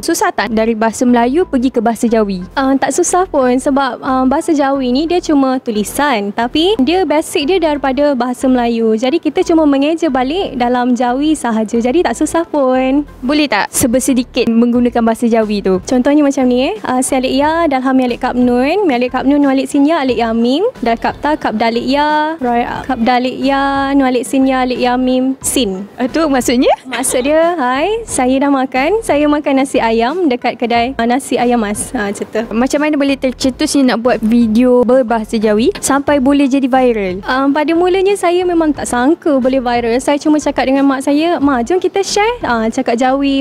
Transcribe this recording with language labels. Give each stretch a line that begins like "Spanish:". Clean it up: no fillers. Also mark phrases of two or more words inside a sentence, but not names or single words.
Malay: Susah tak dari bahasa Melayu pergi ke bahasa Jawi? Tak susah pun sebab bahasa Jawi ni dia cuma tulisan. Tapi dia basic dia daripada bahasa Melayu. Jadi kita cuma mengeja balik dalam Jawi sahaja. Jadi tak susah pun. Boleh tak sebersedikit menggunakan bahasa Jawi tu? Contohnya macam ni si alik ya dalham alik kap nun, mi alik kap nun nu alik sin ya alik ya mim, dal kap ta kap dalik ya, roy kap dalik ya nu alik sin ya alik ya mim sin. Itu maksudnya? Maksud dia, hai, saya dah makan. Saya makan nasi ayam dekat kedai nasi ayam mas. Macam tu. Macam mana boleh tercetus ni nak buat video berbahasa Jawi sampai boleh jadi viral? Pada mulanya saya memang tak sangka boleh viral. Saya cuma cakap dengan mak saya, "Mak, jom kita share cakap Jawi.